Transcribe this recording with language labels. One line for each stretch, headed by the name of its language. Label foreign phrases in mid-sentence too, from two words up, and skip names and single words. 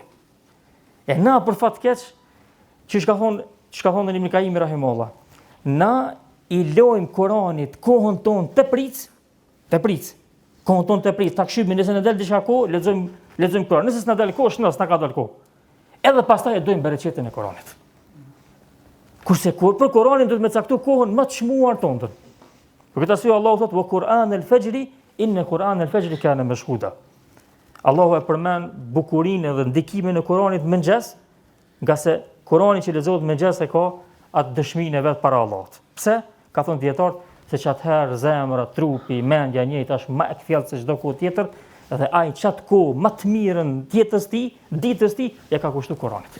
Albanian: E na për fat keq, që ka thonë Ibn Kaimi rahimahullah, na i lojmë Kur'anit kohën tonë të pric, kohën tonë të pric, ta këshymi nëse në del diçka kohë, lexojmë Kur'an, nëse s'na del kohë, s'na ka dal kohë. Edhe pastaj e dojmë bereqetin e Kur'anit. Kurse për Kur'anin duhet me caktu kohën më të çmuar tonë. Për këtë arsye Allahu thotë:
Arabic: "وقرآن الفجر إن قرآن الفجر كان مشهودا."
Albanian: Allahu e përmend bukurinë dhe ndikimin e Kur'anit mëngjes, nga se Kur'ani që lexohet mëngjes e ka atë dëshminë e vet para Allahut. Pse? Ka thonë dietar se çatëherë zemra, trupi, mendja njëjtë është më e kthjellë se çdo kohë tjetër dhe ai çat kohë më të mirën ditës ti, ja ka kushtu Koranit.